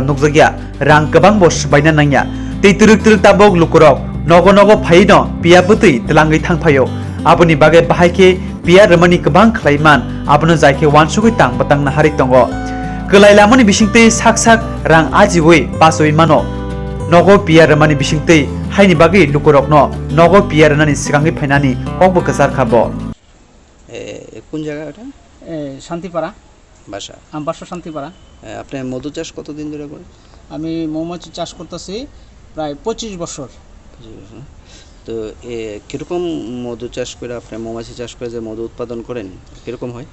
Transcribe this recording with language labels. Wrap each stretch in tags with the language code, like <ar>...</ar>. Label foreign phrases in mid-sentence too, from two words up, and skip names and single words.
<trp>नुजागिया रां गोबां बसबायना नांगिया दै तुरुक तुरुक ताबोक लुकुरक नगो नगो फाइनो बिया बतै तलांगै थांफायो आबनि बागे बाहायके बिया रमानि गोबां खलाइमान आबनो जायके वानसुगै तां बतां नाहारि दङ गलाइलामनि बिसिंते साक साक रां आजिवै पासोइ मानो नगो बिया रमानि बिसिंते हाइनि बागे लुकुरकनो नगो बिया रनानि सिगांगै फाइनानि कबो गजार खाबो</trp> <bn>কোন জায়গা এটা? শান্তিপাড়া বাসা। বাসা শান্তিপাড়া। আপনি মধু চাষ কতদিন ধরে করেন? আমি মৌমাছি চাষ করতেছি প্রায় 25 বছর। তো কিরকম মধু চাষ করে আপনি মৌমাছি চাষ করে যে মধু উৎপাদন করেন কিরকম হয়?</bn>